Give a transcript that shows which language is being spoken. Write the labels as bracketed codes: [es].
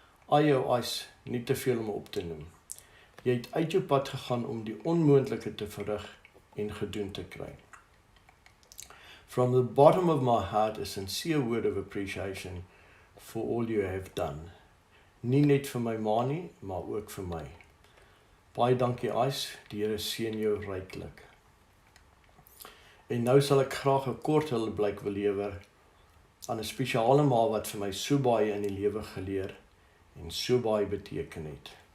[af] Al jou eis, nie te veel om op te noem. Jy het uit jou pad gegaan om die onmoontlike te verrig en gedoen te kry. [en] From the bottom of my heart, a sincere word of appreciation for all you have done. [af] Nie net vir my ma nie, maar ook vir my. Baie dankie Ais, die Here seën jou ryklik. En nou sal ek graag 'n kort hulpblyk wil lewer aan 'n spesiale ma wat vir my so baie in die lewe geleer en so baie beteken het.